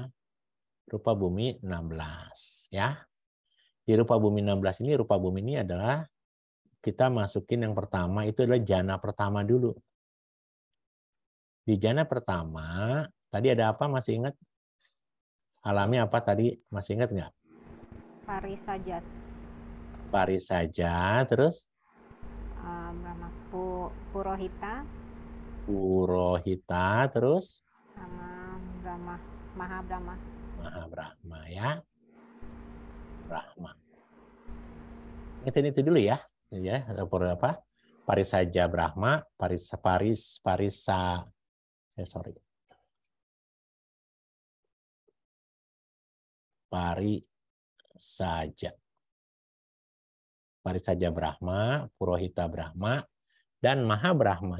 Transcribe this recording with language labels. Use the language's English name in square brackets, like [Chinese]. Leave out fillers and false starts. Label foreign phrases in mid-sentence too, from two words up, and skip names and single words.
[Indonesian] Rupa bumi 16 ya. Di rupa bumi 16 ini, rupa bumi ini adalah kita masukin yang pertama itu adalah jana pertama dulu. Di jana pertama tadi ada apa, masih ingat? Alamnya apa tadi? Masih ingat nggak? Parisaja. Parisaja, terus? Brahma Purohita. Purohita, terus? Sama Maha Brahma. Maha Brahma ya. Brahma. Itu dulu ya. Ya, apa? Parisaja Brahma, Parisaja Brahma, Purohita Brahma, dan Maha Brahma.